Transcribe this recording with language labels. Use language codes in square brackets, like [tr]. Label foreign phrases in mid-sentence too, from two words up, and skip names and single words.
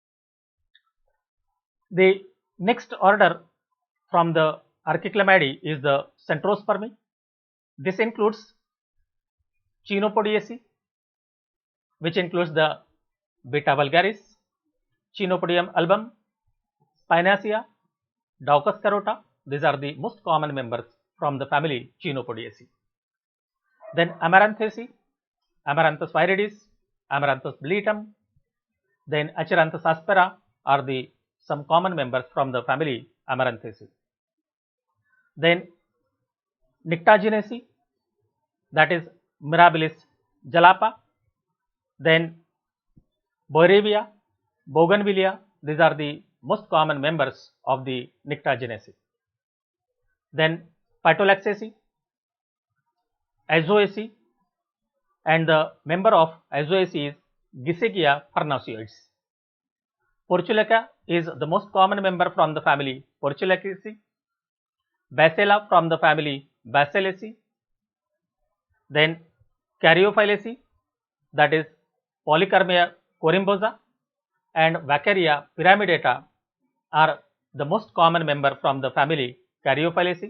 [en] The next order from the Archiclamidae is the Centrospermi. This includes Chenopodiaceae, which includes the Beta vulgaris, Chenopodium album, Spinacia, Daucus carota. These are the most common members from the family Chenopodiaceae. Then Amaranthaceae, Amaranthus viridis, Amaranthus bleatum, then Acheranthus aspera are the some common members from the family Amaranthaceae. Then Nyctaginaceae, that is Mirabilis jalapa. Then Boerevia, Bougainvillea, these are the most common members of the Nyctaginaceae. Then Phytolaxaceae, Azoaceae, and the member of Azoaceae is Gisegia farnacioides. Portulaca is the most common member from the family Portulacaceae. Bacilla from the family Bacillaceae. Then Caryophyllaceae, that is Polycarmia corymbosa, and Vaccaria pyramidata are the most common member from the family Caryophyllaceae.